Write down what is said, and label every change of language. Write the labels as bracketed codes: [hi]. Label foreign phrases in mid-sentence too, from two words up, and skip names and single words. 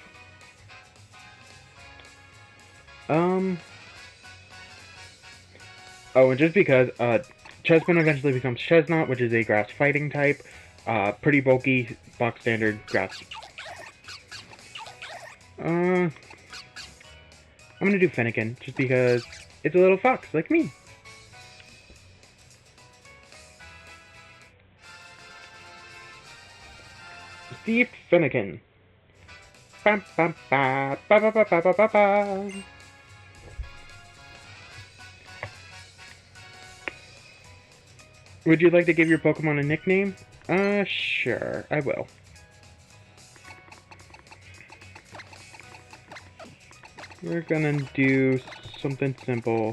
[en] Oh, and just because, Chespin eventually becomes Chesnaught, which is a grass fighting type, pretty bulky, box standard grass I'm gonna do Finnegan, just because it's a little fox, like me. Steve Finnegan. Bam, bam, ba, ba, ba, ba, ba, ba, ba, ba. Would you like to give your Pokemon a nickname? Sure, I will. We're gonna do something simple.